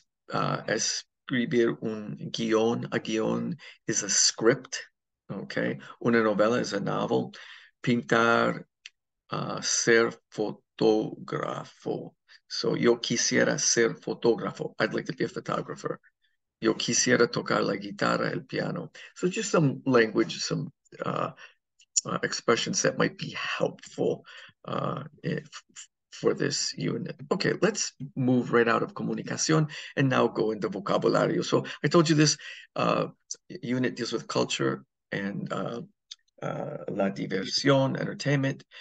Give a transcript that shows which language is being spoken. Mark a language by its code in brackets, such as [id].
[es] Escribir un guión. [en] A guión is a script. Okay. [es] Una novela [en] is a novel. [es] Pintar, ser fotógrafo. So yo quisiera ser fotógrafo. [en] I'd like to be a photographer. [es] Yo quisiera tocar la guitarra, el piano. [en] So just some language, some expressions that might be helpful for this unit. Okay, let's move right out of comunicación and now go into vocabulario. So I told you this unit deals with culture and la diversión, entertainment.